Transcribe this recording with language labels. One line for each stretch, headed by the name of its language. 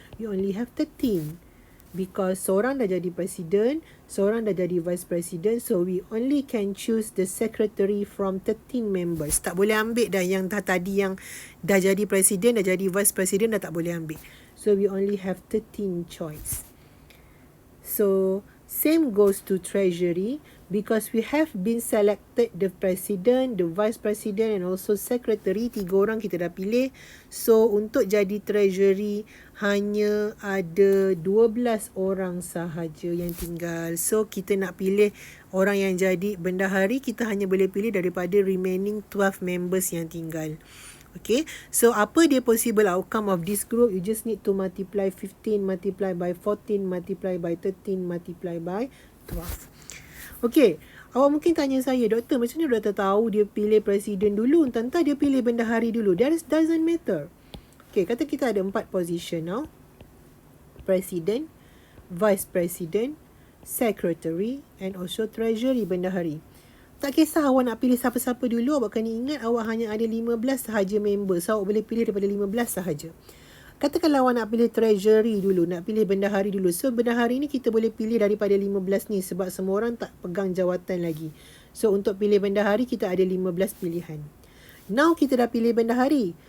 English: We only have 13. Because
Malay: seorang dah jadi presiden, seorang dah jadi
English: vice president, so we only can choose the secretary from 13 members.
Malay: Tak boleh ambil dah yang tadi yang dah jadi presiden, dah jadi vice president, dah tak boleh ambil.
English: So we only have 13 choice. So same goes to treasury, because we have been selected the president, the vice president and also secretary.
Malay: 3 orang kita dah pilih. So untuk jadi treasury hanya ada 12 orang sahaja yang tinggal. So kita nak pilih orang yang jadi bendahari, kita hanya boleh pilih daripada remaining 12 members yang tinggal.
English: Okay, so
Malay: apa dia
English: possible outcome of this group? You just need to multiply 15, multiply by 14, multiply by 13, multiply by 12.
Malay: Okay, awak mungkin tanya saya, doktor, macam mana doktor tahu dia pilih presiden dulu, entah dia pilih bendahari dulu?
English: That doesn't matter. Okay, kata kita ada 4 position now. President, vice president, secretary and also treasury, bendahari.
Malay: Tak kisah awak nak pilih siapa-siapa dulu, awak kena ingat awak hanya ada 15 sahaja member. So, awak boleh pilih daripada 15 sahaja. Katakanlah awak nak pilih treasury dulu, nak pilih bendahari dulu. So, bendahari ni kita boleh pilih daripada 15 ni sebab semua orang tak pegang jawatan lagi. So, untuk pilih bendahari, kita ada 15 pilihan. Now, kita dah pilih bendahari.